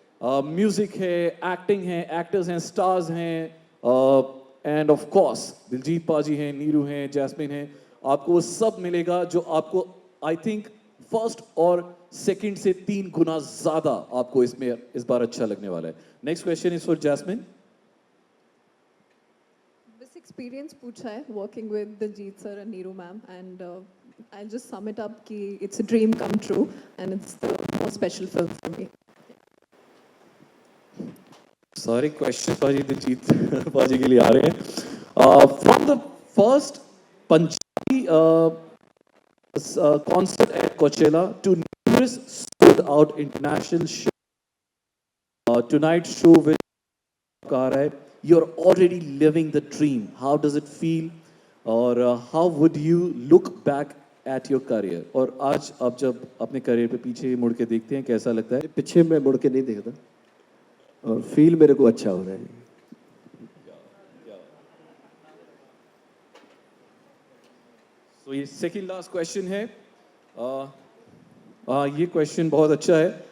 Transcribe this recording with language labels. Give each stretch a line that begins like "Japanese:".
Hindi: Music है, acting है, actors हैं, स्टार्स हैं,
English: and of course
Hindi: दिलजीत पाजी हैं, नीरू हैं, जैस्मिन हैं। आपको वो सब मिलेगा जो आपको आई थिंक फर्स्ट और सेकंड से 3 गुना ज्यादा आपको इसमें इस बार अच्छा लगने वाला है।
English: Next question is for Jasmine. This experience
Hindi: पूछा है
English: working with Diljit sir and Neeru ma'am, and I'll just sum it up कि it's a dream come true and it's the most special film for me.
Hindi: सारे question पाजी दिलजीत पाजी के लिए आ रहे हैं।
English: From the first Punjabi concert at Coachella to numerous sold out international show, tonight show with Kara, you're already living the dream. How does it feel, or how would you look back at your career?
Hindi: और आज आप जब अपने career पे पीछे मुड़ के देखते हैं, कैसा लगता है? पीछे मैं मुड़ के नहीं देखता और फील मेरे को अच्छा हो रहा है। सो तो ये सेकंड लास्ट क्वेश्चन है। ये क्वेश्चन बहुत अच्छा है।